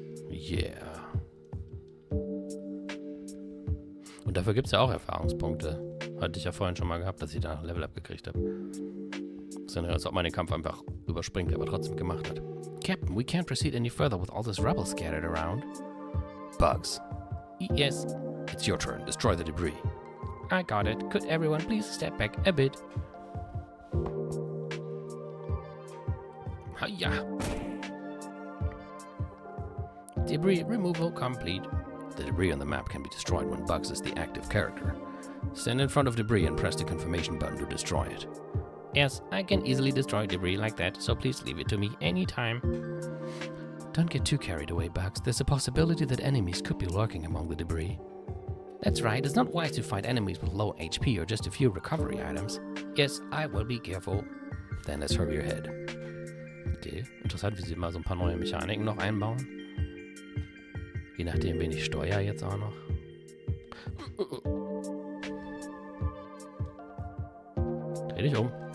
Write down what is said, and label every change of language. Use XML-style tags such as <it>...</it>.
<en>Yeah.</en> <de>Und dafür gibt es ja auch Erfahrungspunkte. Hatte ich ja vorhin schon mal gehabt, dass ich da Level Up gekriegt habe. So, als ob man den Kampf einfach überspringt, aber trotzdem gemacht hat.</de> <en>Captain, we can't proceed any further with all this rubble scattered around. Bugs. Yes. It's your turn. Destroy the debris. I got it. Could everyone please step back a bit? Hiya. Debris removal complete. The debris on the map can be destroyed when Bugs is the active character. Stand in front of debris and press the confirmation button to destroy it. Yes, I can easily destroy debris like that, so please leave it to me anytime. Don't get too carried away, Bugs. There's a possibility that enemies could be lurking among the debris. That's right, it's not wise to fight enemies with low HP or just a few recovery items. Yes, I will be careful. Then let's hurry ahead.</en> <de>Okay, interessant, wie sie mal so ein paar neue Mechaniken noch einbauen. Je nachdem, wen ich steuere jetzt auch noch. Dreh dich um.</de>